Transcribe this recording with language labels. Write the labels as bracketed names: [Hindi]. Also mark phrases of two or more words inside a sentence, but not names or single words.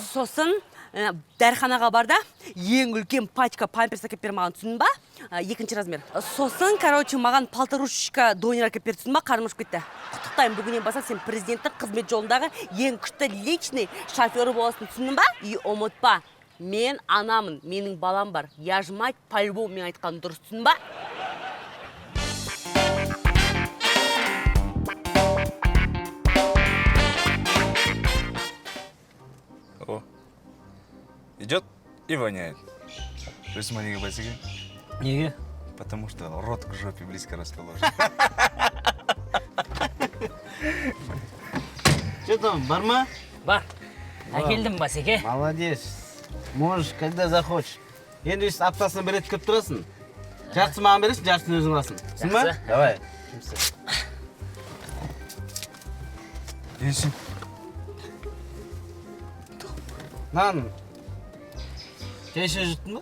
[Kazakh] Сосын дәріханаға барда, ең үлкен [Russian] пачка памперс [Kazakh] әкеп бер маған, түсіндің ба? 2-ші размер. Сосын, короче, маған полторушечка донер әкеп бер, түсіндің ба? Қарным ұшып кетті. Құттықтайым, бүгіннен бастап сен президенттің қызмет жолындағы ең күшті [Russian] личный шофері [Kazakh] боласың, түсіндің ба? И ұмытпа, мен анамын, менің балам бар. [Russian] Я ж мать, [Kazakh] по-любому мен айтқан дұрыс, түсіндің ба? [Russian] О, идет и воняет. То есть маленький босиком. [Kazakh] Неге? [Russian] Потому что рот к жопе близко расположен. Что там, [Kazakh] бар ма? Бар. Әкелдім басеке. [Russian] Молодец. Можешь, когда захочешь. [Kazakh] Енді өйстіп аптасына бір рет көріп тұрасың. Жартысы маған бересің, жартысын өзің аласың. Түсін ба? Давай. Есің. Нан. Шай жұрттың ба?